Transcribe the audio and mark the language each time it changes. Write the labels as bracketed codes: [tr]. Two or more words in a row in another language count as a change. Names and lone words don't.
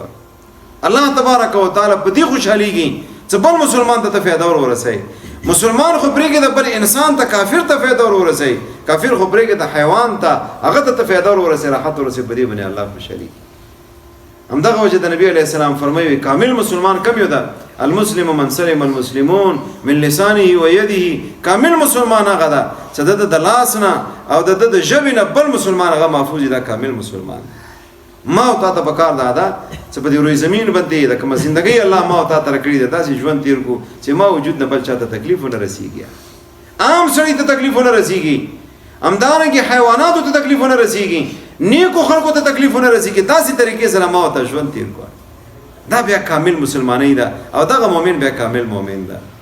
[ps] الله [ar] تبارک وتعالی [ps] په دې خوشحالېږي چې بل مسلمان ته فایده ور ورسوي. مسلمان خو پرېږدي د بل انسان ته، کافر ته فایده ور ورسوي، کافر خو پرېږدي د حیوان ته، هغه ته فایده ور ورسوي، راحت ورسوي. په دې باندې الله خوشحالېږي. همدغه وجه د نبی [ar] علیه السلام [ps] فرمایي کامل مسلمان کوم یو ده؟ [ar] المسلم من سلم المسلمون من لسانه و یده. [ps] کامل مسلمان هغه ده چې د لاس نه او د ژبې نه بل مسلمان هغه محفوظ ده، کامل مسلمان. ما او تا ته پکار ده چې په دې روی زمین باندې د کومه زندګۍ الله ما او تا ته راکړې ده، داسې ژوند تېر کړو چې ما وجود نه بل چا ته تکلیف ونه رسېږي. عام سړي ته تکلیف ونه رسېږي، همدارنګې حیواناتو ته تکلیف ونه رسېږي، نیکو خلکو ته تکلیف ونه رسېږي. داسې طریقې سره ما او ته ژوند تېر کړو. دا بیا کامل مسلمانۍ ده او دغه مؤمن بیا کامل مؤمن ده.